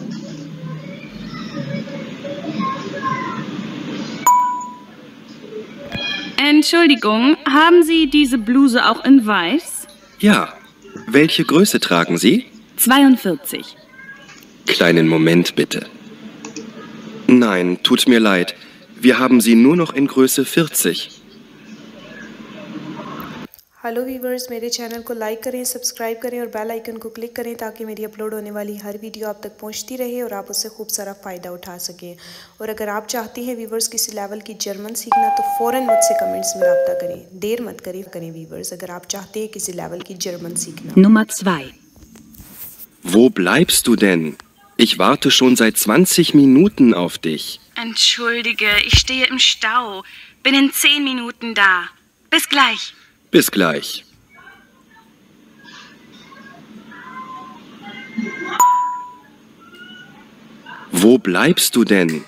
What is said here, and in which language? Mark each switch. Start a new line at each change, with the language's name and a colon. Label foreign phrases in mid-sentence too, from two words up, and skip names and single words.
German: Entschuldigung, haben Sie diese Bluse auch in weiß? Ja. Welche Größe tragen Sie? 42. Kleinen Moment bitte. Nein, tut mir leid. Wir haben sie nur noch in Größe 40.
English: hello viewers,
Urdu: میرے چینل کو لائک کریں، سبسکرائب کریں اور
English: bell icon
Urdu: کو کلک کریں تاکہ میری اپلوڈ ہونے والی ہر ویڈیو آپ تک پہنچتی رہے اور آپ اس سے خوب سارا فائدہ اٹھا سکیں. اور اگر آپ چاہتے ہیں ویورز کسی لیول کی جرمن سیکھنا تو فوراً مجھ سے کمنٹس میں رابطہ کریں، دیر مت کریں ویورز اگر آپ چاہتے ہیں کسی لیول کی جرمن سیکھنا.
German: Nummer 2. Wo bleibst du denn? Ich warte schon seit 20 Minuten auf dich. Entschuldige, ich stehe im Stau. Bin in 10 Minuten da. Bis gleich. Bis gleich. Wo bleibst du denn?